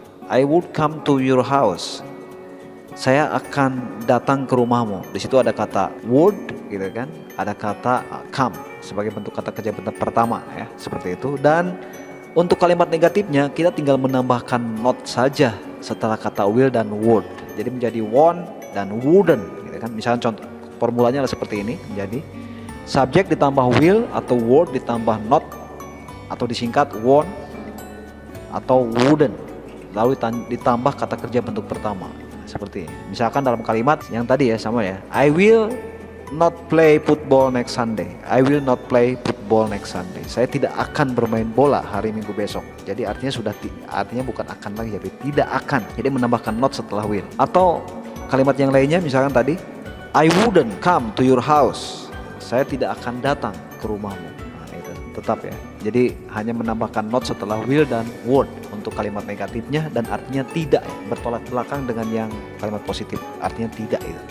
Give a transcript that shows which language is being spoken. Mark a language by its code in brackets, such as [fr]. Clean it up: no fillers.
[en] I would come to your house. [id] Saya akan datang ke rumahmu. Di situ ada kata would, gitu kan. Ada kata come sebagai bentuk kata kerja bentuk pertama, ya, seperti itu. Dan untuk kalimat negatifnya kita tinggal menambahkan not saja setelah kata will dan would. Jadi menjadi won't dan wouldn't, gitu kan. Misalnya contoh formulanya adalah seperti ini, menjadi subjek ditambah will atau would ditambah not atau disingkat won't atau wouldn't, lalu ditambah kata kerja bentuk pertama. Seperti ini. Misalkan dalam kalimat yang tadi ya, sama ya. [en] I will not play football next Sunday. I will not play football next Sunday. [id] Saya tidak akan bermain bola hari Minggu besok. Jadi artinya artinya bukan akan lagi, tapi tidak akan. Jadi menambahkan not setelah will. Atau kalimat yang lainnya misalkan tadi [en] I wouldn't come to your house. [id] Saya tidak akan datang ke rumahmu. Nah, itu tetap ya. Jadi hanya menambahkan not setelah will dan would untuk kalimat negatifnya, dan artinya tidak, bertolak belakang dengan yang kalimat positif, artinya tidak itu.